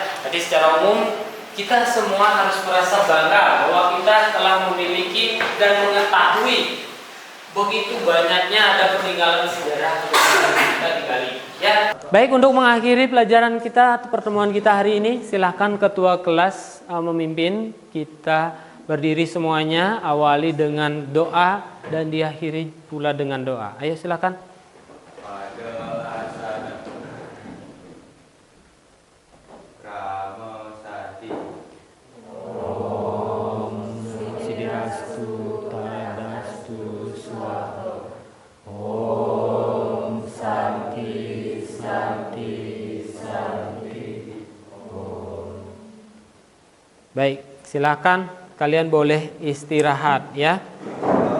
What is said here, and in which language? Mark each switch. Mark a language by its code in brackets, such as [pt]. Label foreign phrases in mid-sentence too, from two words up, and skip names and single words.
[id] Jadi secara umum kita semua harus merasa bangga bahwa kita telah memiliki dan mengetahui begitu banyaknya ada peninggalan sejarah kita di Bali. Ya. Baik, untuk mengakhiri pelajaran kita atau pertemuan kita hari ini, silakan ketua kelas memimpin kita. Berdiri semuanya, awali dengan doa dan diakhiri pula dengan doa. Ayo silakan. Pada asana Rama Sati [sa] ॐ स्वस्त्यस्तु तदस्तु स्वाहा. ॐ शान्तिः शान्तिः शान्तिः. Om. [id] Baik, silakan. Kalian boleh istirahat ya.